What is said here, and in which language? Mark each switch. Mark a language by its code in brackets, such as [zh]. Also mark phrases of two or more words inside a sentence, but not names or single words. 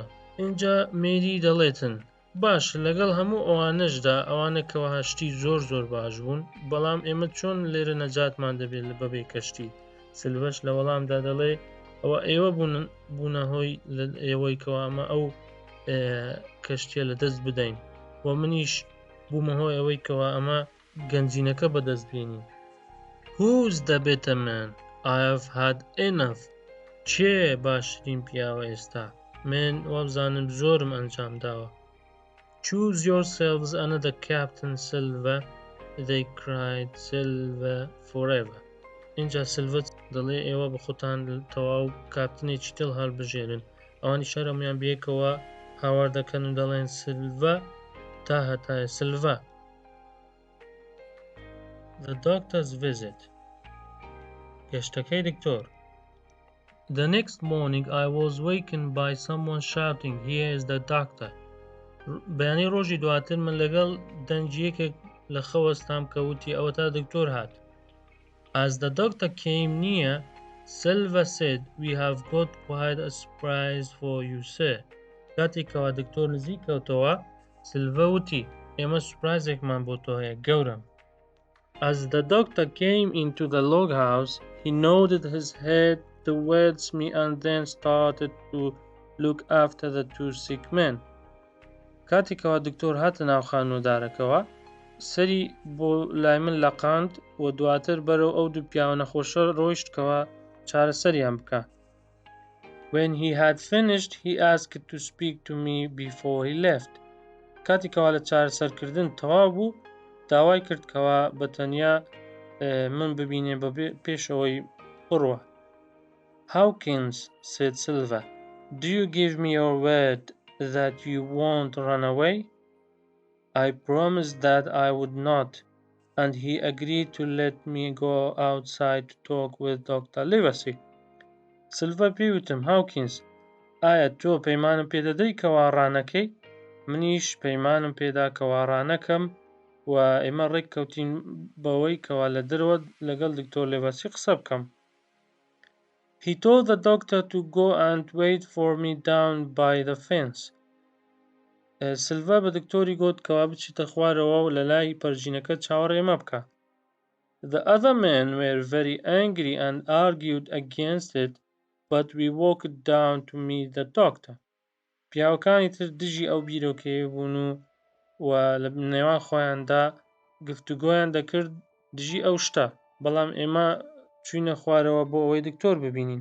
[ckb] اینجا مێری دەڵێتن باش لەگەڵ هەموو ئەوانەشدا ئەوانە کەوا هەشتی زۆر باش بوون، بەڵام ئێمە چۆن لێرە نەجاتمان دەبێت لە بەبێ کەشتی. سلڤەش لە وەڵامدا دەڵێ ئەوە ئێوە بوونە هۆی ئێوەی کەوا ئەمە ئەو کەشتیە لە دەست بدەین و منیش بوومە هۆی ئەوەی کەوا ئەمە گەنجینەکە بەدەست بێنین. [en] Who's the better man? I have had enough. [ckb] چێ باشترین پیاوە ئێستا؟ من وابزانم زۆرم ئەنجام داوە. [en] Choose yourselves another captain Silver, they cried Silver forever. [ckb] اینجا سیلڤە دەڵێ ئێوە بە خۆتان تەواو کاپتنێکی تڵ هەڵبژێرن. ئەوانی شەرەمیان بێکەوە هاوار دەکەن و دەڵێن سیلڤە تا هەتایە سیلڤە. [en] The doctor's visit. [ckb] گەشتەکەی دکتۆر. [en] The next morning I was wakened by someone shouting, "Here is the doctor." [ckb] بەیانی ڕۆژی دواتر من لەگەڵ دەنگیەکێک لە خەوەستام کە وتی ئەوە تا دکتۆر هات. [en] As the doctor came near, Silver said, "We have got quite a surprise for you, sir." [ckb] کاتێکەوە دکتۆر نزیک کەوتەوە سیلڤە وتی ئێمە سورپرایزێکمان بۆ تۆ هەیە گەورم. [en] As the doctor came into the log house, he nodded his head towards me and then started to look after the two sick men. [ckb] کاتێکەوە دکتۆر هاتە ناو خانوودارەکەوە سەری بۆ لای من لەقاند و دواتر بەرەو ئەو دوو پیاوە نەخۆشە ڕۆیشتکەوە چارەسەریان بکە. [en] When he had finished, he asked to speak to me before he left. [ckb] کاتێکەوە لە چارەسەرکردن تەواو بوو داوای کردکەوە بە تەنیا من ببینێ بە پێشەوەی بڕوە. [en] Hawkins, said Silver, do you give me your word that you won't run away? I promised that I would not, and he agreed to let me go outside to talk with Dr. [ckb] Livesey. Silver پێوتم هاوکینز ئایا تۆ پەیمانم پێدەدەی کەوا ڕانەکەی؟ منیش پەیمانم پێدا کەوا ڕانەکەم و ئێمە ڕێک کەوتین بەوەی کەوا لە دەرەوە لەگەڵ دکتۆر لیڤەسی قسە بکەم. He told the doctor to go and wait for me down by the fence. سیلڤە بە دکتۆری گوت کەوا بچیتە خوارەوە و لە لای پەرژینەکە چاوەڕێمە بکە. The other men were very angry and argued against it, but we walked down to meet the doctor. پیاوەکانی تر دژی ئەو بیرۆکەیە بوون و لە نێوان خۆیاندا گفتوگۆیان دەکرد دژی ئەو شتە، بەڵام ئێمە چوینە خوارەوە بۆ ئەوەی دکتۆر ببینین.